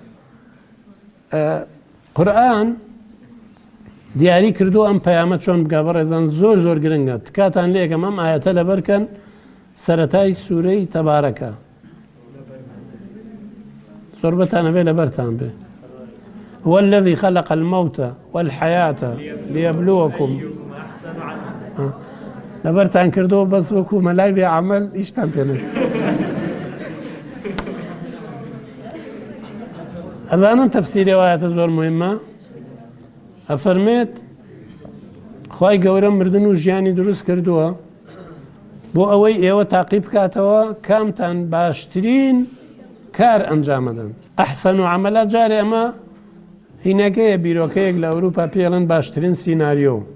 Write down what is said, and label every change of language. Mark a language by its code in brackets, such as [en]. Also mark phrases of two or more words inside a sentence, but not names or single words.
[ckb] قورئان دیاری کردو ئەم پەیامە چۆن بگا بە ڕێزان زۆر گرنگە تکاتان لێکەم ئەم ئایەتە لەبەرکەن سەرەتای سوورەی تەبارەکە سۆربەتانە بێ لەبەرتان بێ [ar] هو الذي خلق الموت والحياة ليبلوكم [ckb] لەبەرتان کردەوە بەس وەکو مەلای بێ عەمەل ئیشتان پێ نەکرد ئەزانن تەفسیری ئایەتە زۆر موهیمە ئەفەرمێت خوای گەورە مردن و ژیانی دروست کردووە بۆ ئەوەی ئێوە تاقیب بکاتەوە کامتان باشترین کار ئەنجامەدەن [ar] ئەحسەن و عەمەلە [ckb] جارێ ئەمە هینەکەیە بیرۆکەیەک لە ئەوروپا پێڵێن باشترین سیناریۆ